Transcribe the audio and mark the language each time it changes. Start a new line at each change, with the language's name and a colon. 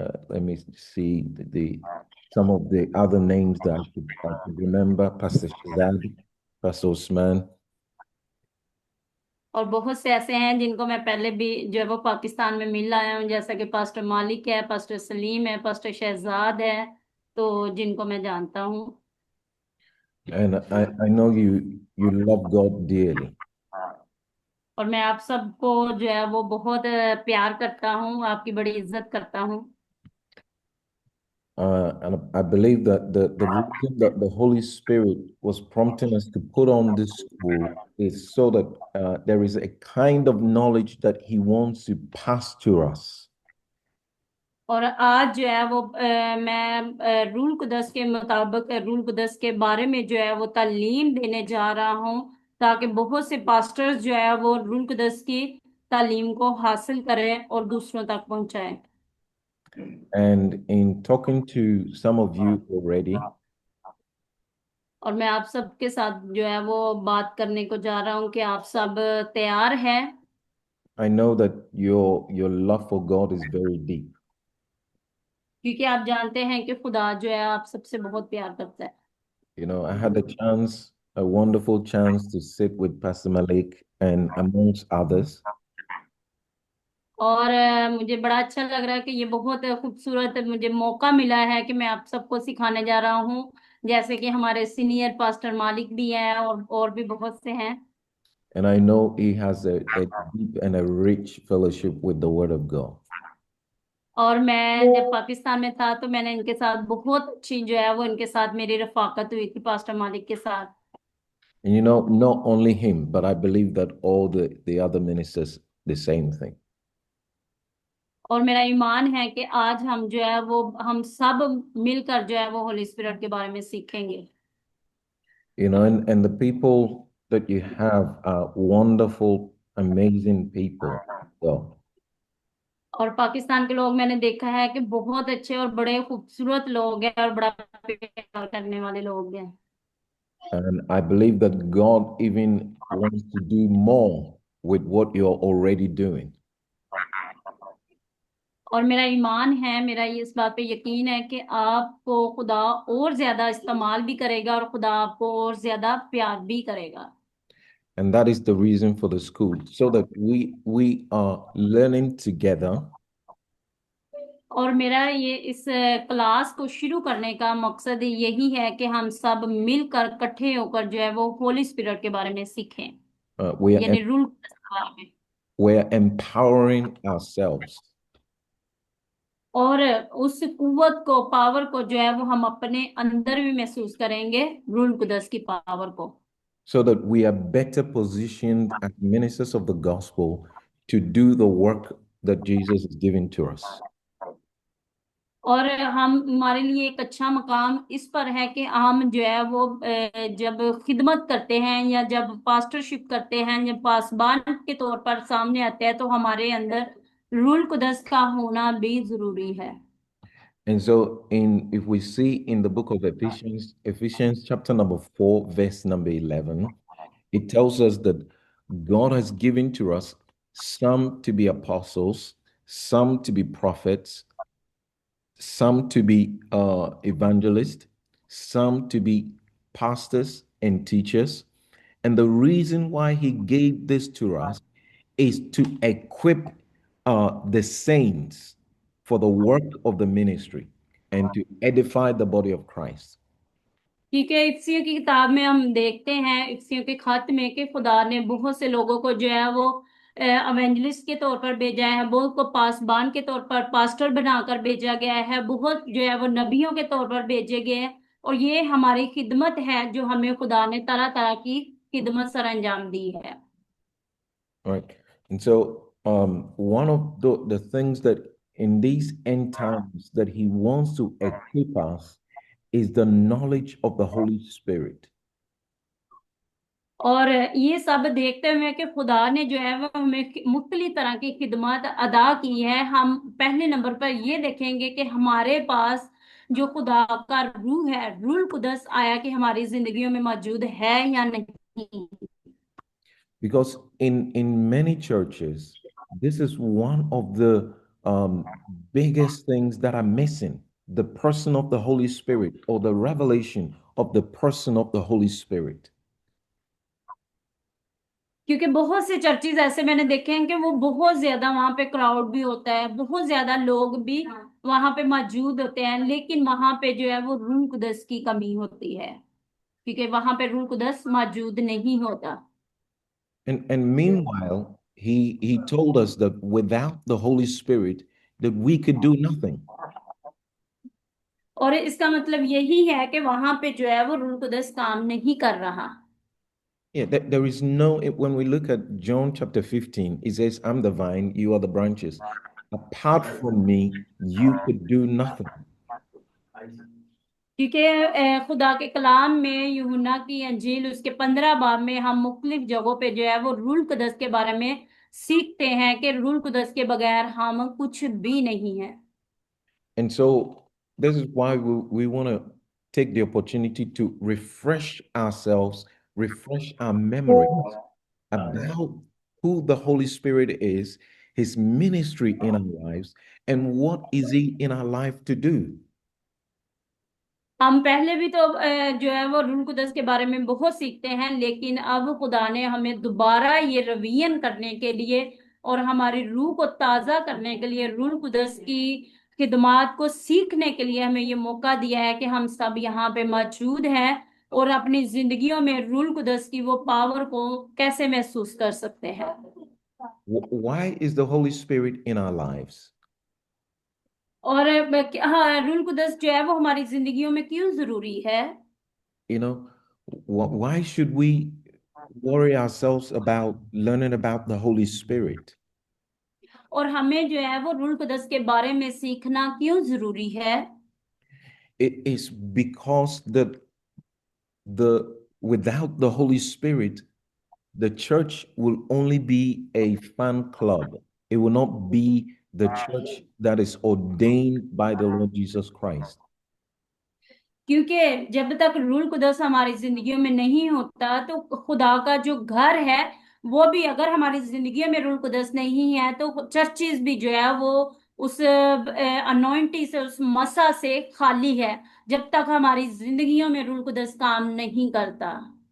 English: Let me see some of the other names that I could remember. Pastor Shazad, Pastor Osman.
Hindi: और बहुत से ऐसे हैं जिनको मैं पहले भी जो है वो पाकिस्तान में मिल आया हूँ, जैसा कि पास्टर मालिक है, पास्टर सलीम है, पास्टर शहजाद है, तो जिनको मैं जानता हूँ।
English: And I know you love God dearly.
Hindi: और मैं आप सबको जो है वो बहुत प्यार करता हूँ, आपकी बड़ी इज्जत करता हूँ।
English: And I believe that the reason that the Holy Spirit was prompting us to put on this school is so that there is a kind of knowledge that He wants to pass to us.
Hindi: और आज जो है वो मैं rule कुदस के मुताबिक rule कुदस के बारे में जो है वो तालीम देने जा रहा हूँ, ताकि बहुत से पास्टर्स जो है वो रूल कुदस की तालीम को हासिल करें और दूसरों तक पहुंचाएं।
English: And in talking to some of you already,
Hindi: और मैं आप सबके साथ जो है वो बात करने को जा रहा हूँ कि आप सब तैयार हैं।
English: I know that your love for God is very deep.
Hindi: क्योंकि आप जानते हैं कि खुदा जो है आप सबसे बहुत प्यार करता है।
English: I had a wonderful chance to sit with Pastor Malik and amongst others.
Hindi: और मुझे बड़ा अच्छा लग रहा है कि ये बहुत खूबसूरत मुझे मौका मिला है कि मैं आप सबको सिखाने जा रहा हूँ, जैसे कि हमारे सीनियर पास्टर मालिक भी हैं और भी बहुत से हैं।
English: And I know he has a deep and a rich fellowship with the Word of God.
Hindi: और मैं जब पाकिस्तान में था तो मैंने इनके साथ बहुत अच्छी जो है वो इनके साथ मेरी रफाकत हुई थी पास्टर मालिक के साथ।
English: And not only him, but I believe that all the other ministers, the same thing.
Hindi: और मेरा ईमान है कि आज हम जो है वो हम सब मिलकर जो है वो होली स्पिरिट के बारे में सीखेंगे।
English: And the people that you have are wonderful, amazing people. God.
Hindi: और पाकिस्तान के लोग मैंने देखा है कि बहुत अच्छे और बड़े खूबसूरत लोग हैं और बड़ा प्यार करने वाले लोग हैं।
English: And I believe that God even wants to do more with what you're already doing.
Hindi: और मेरा ईमान है, मेरा ये इस बात पे यकीन है कि आपको खुदा और ज्यादा इस्तेमाल भी करेगा और खुदा आपको और ज्यादा प्यार भी करेगा।
English: And that is the reason for the school, so that we are learning together.
Hindi: और मेरा ये इस क्लास को शुरू करने का मकसद यही है कि हम सब मिलकर इकट्ठे होकर जो है वो होली स्पिरिट के बारे में सीखें, यानी रूल के बारे में।
English: We are empowering ourselves.
Hindi: और उस कुव्वत को, पावर को जो है वो हम अपने अंदर भी महसूस करेंगे, रूल कुदस की पावर को।
English: So that we are better positioned as ministers of the gospel to do the work that Jesus is giving to us.
Hindi: और हम हमारे लिए एक अच्छा मकाम इस पर है कि हम जो है वो जब खिदमत करते हैं या जब पास्टरशिप करते हैं या पासबान के तौर पर सामने आते हैं, तो हमारे अंदर रूल कुदस का होना भी जरूरी है।
English: And so if we see in the book of Ephesians, Ephesians chapter number 4, verse number 11, it tells us that God has given to us some to be apostles, some to be prophets, some to be evangelists, some to be pastors and teachers. And the reason why he gave this to us is to equip the saints for the work of the ministry and to edify the body of Christ.
Hindi: ठीक है। इफ्सियों की किताब में हम देखते हैं, इफ्सियों के खत में, कि खुदा ने बहुत से लोगों को जो है वो एवेंजलिस्ट के तौर पर भेजा है, बहुत को पासबान के तौर पर, पास्टर बनाकर भेजा गया है, बहुत जो है वो नबियों के तौर पर भेजे गए हैं। और ये हमारी खिदमत है जो हमें खुदा ने तरह तरह की खिदमत सर अंजाम दी है।
English: Right. And so one of the things that in these end times that he wants to equip us is the knowledge of the Holy Spirit.
Hindi: और ये सब देखते हुए कि खुदा ने जो है वो हमें मुख्तलिफ तरह की खिदमत अदा की है, हम पहले नंबर पर ये देखेंगे कि हमारे पास जो खुदा का रूह है, रूह कुदस आया कि हमारी जिंदगियों में मौजूद है या नहीं।
English: Because in many churches, this is one of the biggest things that are missing, the person of the Holy Spirit or the revelation of the person of the Holy Spirit.
Hindi: क्योंकि बहुत से चर्चेज ऐसे मैंने देखे हैं कि वो बहुत ज्यादा वहां पे क्राउड भी होता है, बहुत ज्यादा लोग भी वहां पे मौजूद होते हैं, लेकिन वहां पे जो है वो रूह कुदस की कमी होती है, क्योंकि वहां पे रूह कुदस मौजूद नहीं होता।
English: And meanwhile, he told us that without the Holy Spirit, that we could do nothing.
Hindi: और इसका मतलब यही है कि वहां पे जो है वो रूह कुदस काम नहीं कर रहा।
English: Yeah, there is no, when we look at John chapter 15, it says, I'm the vine, you are the branches. Apart from me, you could do nothing.
Hindi: क्योंकि खुदा के कलाम में यूहन्ना की अंजील उसके 15 बाब में हम मुख्तलिफ जगहों पे जो है वो रूह कुदस के बारे में सीखते हैं कि रूह कुदस के बगैर हम कुछ भी नहीं है।
English: And so this is why we want to take the opportunity to refresh ourselves, refresh our memories about who the Holy Spirit is, his ministry in our lives, and what is he in our life to do.
Hindi: हम पहले भी तो जो है वो रूह कुदस के बारे में बहुत सीखते हैं, लेकिन अब खुदा ने हमें दोबारा ये रिवीजन करने के लिए और हमारी रूह को ताजा करने के लिए, रूह कुदस की खिदमात को सीखने के लिए हमें ये मौका दिया है कि हम सब यहाँ पे मौजूद हैं और अपनी जिंदगियों में रूह कुदस की वो पावर को कैसे महसूस कर सकते हैं।
English: Why is the Holy Spirit in our lives?
Hindi: और हाँ, रूह कुदस जो है वो हमारी जिंदगियों में क्यों जरूरी है?
English: You know, why should we worry ourselves about learning about the Holy Spirit?
Hindi: और हमें जो है वो रूह कुदस के बारे में सीखना क्यों जरूरी है?
English: It is because without the Holy Spirit, the church will only be a fan club. It will not be the church that is ordained by the Lord Jesus Christ.
Hindi: क्योंकि जब तक रूह कुदस हमारी जिंदगियों में नहीं होता तो खुदा का जो घर है वो भी, अगर हमारी जिंदगियों में रूह कुदस नहीं है तो चर्चेज भी जो है वो उस अनॉइंटिंग से, उस मसा से खाली है, जब तक हमारी जिंदगियों में रूह कुदस काम नहीं करता।